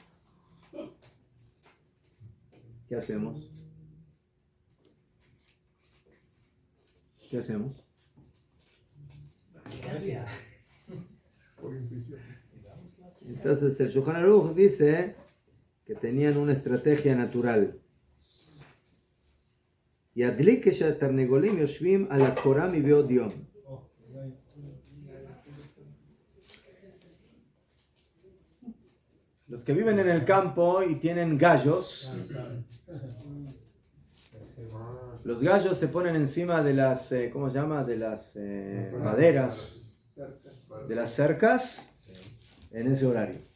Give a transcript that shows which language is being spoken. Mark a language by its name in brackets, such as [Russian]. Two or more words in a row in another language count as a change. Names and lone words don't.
[Spanish] ¿Qué hacemos? ¿Qué hacemos? Entonces el Shulchan Aruch dice que tenían una estrategia natural. [Hebrew] ידליק שהתרנגולים יושבים על הקורה מבעוד יום. [Spanish] Los que viven en el campo y tienen gallos, los gallos se ponen encima de las, ¿cómo se llama? De las maderas, de las cercas, en ese horario.